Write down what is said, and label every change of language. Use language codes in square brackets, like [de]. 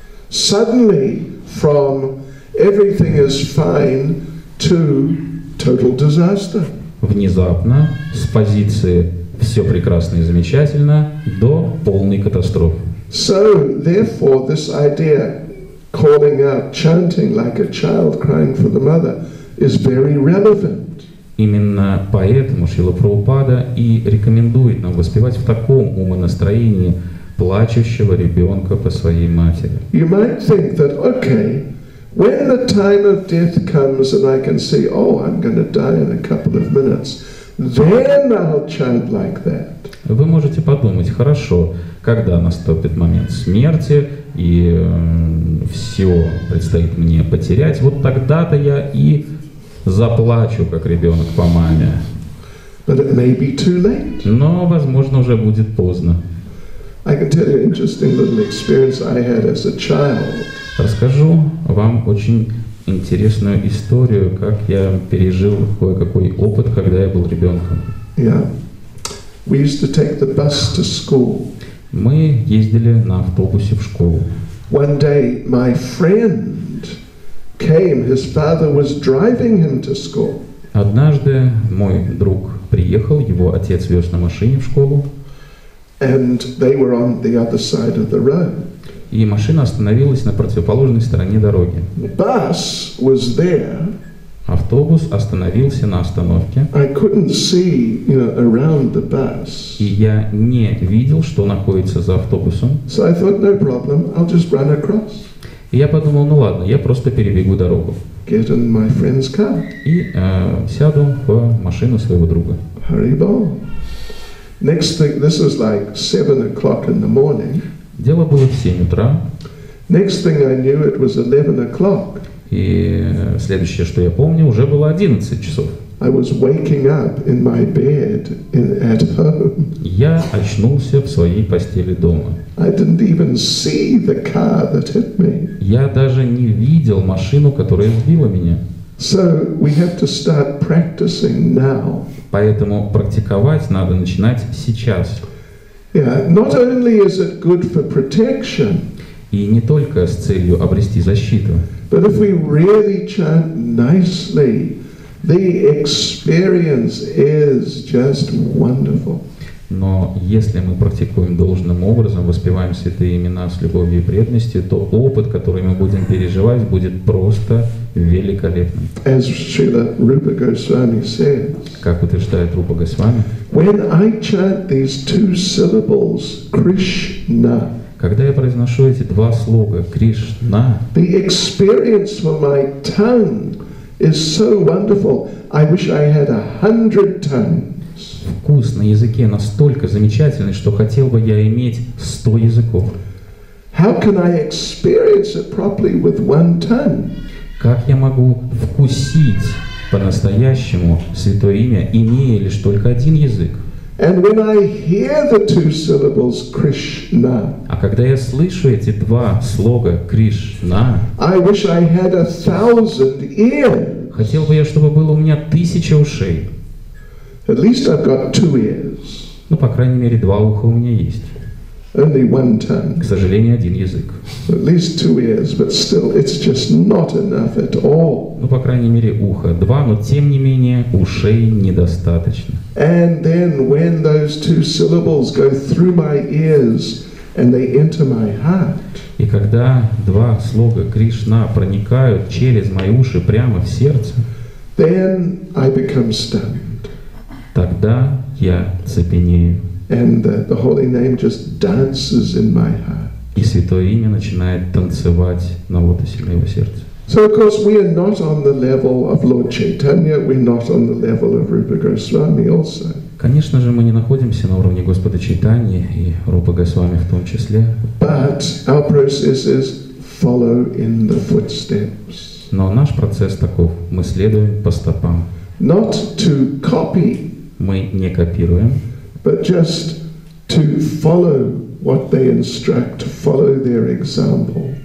[en] Suddenly, from everything is fine to total disaster. [ru] Внезапно, с позиции «все прекрасно и замечательно» до полной катастрофы. [en] So, therefore, this idea, calling out, chanting like a child crying for the mother, is very relevant. [ru] Именно поэтому Шрила Прабхупада и рекомендует нам воспевать в таком умонастроении плачущего ребенка по своей матери. [en] You might think that, okay, when the time of death comes and I can see, oh, I'm going to die in a couple of minutes, then I'll chant like that. [ru] Вы можете подумать, хорошо, когда наступит момент смерти и все предстоит мне потерять, вот тогда-то я и заплачу, как ребенок по маме. [en] But it may be too late. [ru] Но, возможно, уже будет поздно. [en] I can tell you an interesting little experience I had as a child. [ru] Расскажу вам очень интересную историю, как я пережил кое-какой опыт, когда я был ребенком. [en] Yeah. We used to take the bus to school. [ru] Мы ездили на автобусе в школу. [en] One day my friend came, his father was driving him to school. [ru] Однажды мой друг приехал, его отец вез на машине в школу. [en] And they were on the other side of the road. [ru] И машина остановилась на противоположной стороне дороги. [en] The bus was there. [ru] Автобус остановился на остановке. [en] I couldn't see, around the bus. [ru] И я не видел, что находится за автобусом. [en] So I thought, no problem, I'll just run across. [ru] И я подумал, ну ладно, я просто перебегу дорогу. [en] Get in my friend's car. [ru] И сяду в машину своего друга. [sa] Haribol. [en] Next thing, this was like 7 o'clock in the morning. [ru] Дело было в 7 утра. [en] Next thing I knew, it was 11 o'clock. [ru] И следующее, что я помню, уже было 11 часов. [en] I was waking up in my bed at home. [ru] Я очнулся в своей постели дома. [en] I didn't even see the car that hit me. [ru] Я даже не видел машину, которая сбила меня. [en] So we have to start practicing now. [ru] Поэтому практиковать надо начинать сейчас. [en] Yeah, not only is it good for protection, [ru] И не только с целью обрести защиту, [en] but if we really chant nicely, the experience is just wonderful. [ru] но если мы практикуем должным образом, воспеваем святые имена с любовью и преданностью, то опыт, который мы будем переживать, будет просто великолепным. [en] As Srila Rupa Goswami says, [ru] Как утверждает Рупа Госвами, [en] when I chant these two syllables, Krishna, [ru] когда я произношу эти два слога Кришна, [en] the experience for my tongue is so wonderful. I wish I had 100 tongues. [ru] вкус на языке настолько замечательный, что хотел бы я иметь 100 языков. [en] How can I experience it properly with one tongue? [ru] Как я могу вкусить по-настоящему святое имя, имея лишь только один язык? [en] And when I hear the two syllables Krishna, [ru] А когда я слышу эти два слога Кришна, [en] I wish I had 1,000 ears. [ru] хотел бы я, чтобы было у меня 1000 ушей. [en] At least I've got 2 ears, [ru] Ну, по крайней мере, 2 уха у меня есть. [en] only one tongue. [ru] К сожалению, один язык. [en] At least 2 ears, but still it's just not enough at all. [ru] Ну, по крайней мере, ухо 2, но тем не менее ушей недостаточно. [en] And then when those two syllables go through my ears and they enter my heart, [ru] И когда два слога Кришна проникают через мои уши прямо в сердце, [en] then I become stunned. [ru] тогда я цепенею. [en] And the holy name just dances in my heart. [ru] И святое имя начинает танцевать на лотосе моего сердца. [en] So of course we are not on the level of Lord Chaitanya, we're not on the level of Rupa Goswami also. [ru] Конечно же, мы не находимся на уровне Господа Чайтаньи и Рупы Госвами в том числе, [en] But our process is follow in the footsteps. [ru] но наш процесс таков. Мы следуем по стопам. [en] Not to copy, [ru] Мы не копируем, [en] but just to follow what they instruct, to follow their example.